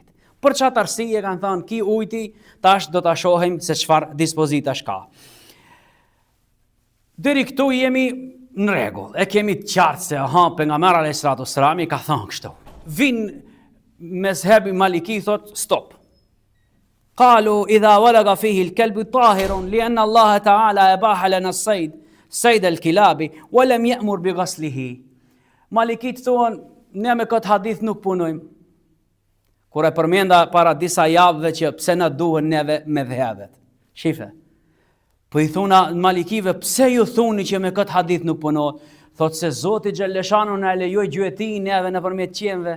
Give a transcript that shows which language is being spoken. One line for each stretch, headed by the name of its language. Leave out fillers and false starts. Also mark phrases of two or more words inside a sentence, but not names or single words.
Albanian: Për çfarë arsye kanë thënë ki ujti, tash do ta shohim se çfarë dispozitash ka. Deri këtu jemi në rregull, e kemi të qartë se pejgamberi
Arabic: alayhis salatu wassalam
Albanian: ka thënë kështu. Vin mezhebi maliki thot stop.
Arabic: قالوا إذا ولغ فيه الكلب طاهر لأن الله تعالى أباح لنا الصيد بالكلاب ولم يأمر بغسله.
Albanian: Malikit thonë ne me këtë hadith nuk punojmë. Kur e përmenda para disa javëve që pse na duhen neve me dhëvet. Shife. Po i thuna malikive, pse ju thuni që me këtë hadith nuk punohet? Thot se Zoti Gjelleshanu na lejoj gjuetin neve nëpërmjet qenve.